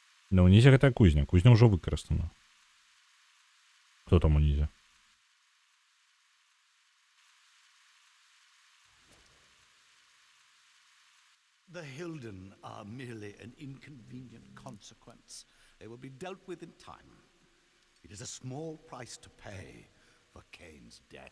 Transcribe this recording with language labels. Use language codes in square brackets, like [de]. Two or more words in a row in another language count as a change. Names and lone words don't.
[be] На унізе гэта кузня. Кузня ўжо выкарыстана. Хто там унізе? [en] The Hilden are merely an inconvenient consequence. They will be dealt with in time. It is a small price to pay for Kane's death.